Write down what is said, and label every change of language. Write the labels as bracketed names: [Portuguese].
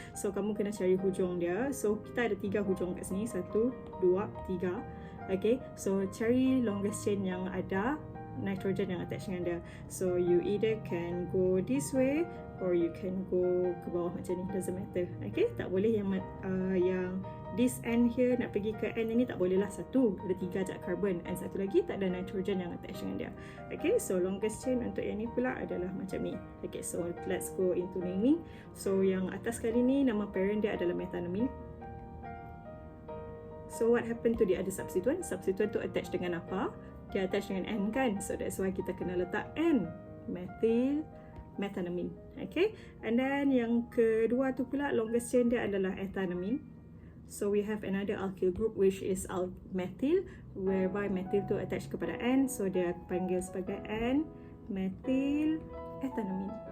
[Malay] So kamu kena cari hujung dia. So kita ada 3 hujung kat sini, 1, 2, 3. Okay, so cari longest chain yang ada nitrogen yang attach dengan dia. [English] So you either can go this way or you can go [Malay] ke bawah macam ni, [English] doesn't matter. [Malay] Okay, tak boleh yang [English] this end here [Malay] nak pergi ke end ini, tak boleh lah. Satu, ada 3 je carbon, and satu lagi tak ada nitrogen yang attach dengan dia. Okay, so longest chain untuk yang ni pula adalah macam ni. [English] Okay, so let's go into naming. [Malay] So yang atas kali ni, nama parent dia adalah methanamine. [English] So what happened to the other substituent? [Malay] Substituent tu attach dengan apa? Dia attach dengan N kan? [English] So that's why [Malay] kita kena letak N, methyl methanamine. Okay, and then yang kedua tu pula longest chain dia adalah ethanamine. [English] So we have another alkyl group which is methyl, whereby methyl [Malay] tu attach kepada N, [English] so [Malay] dia panggil sebagai [English] N methyl ethanamine.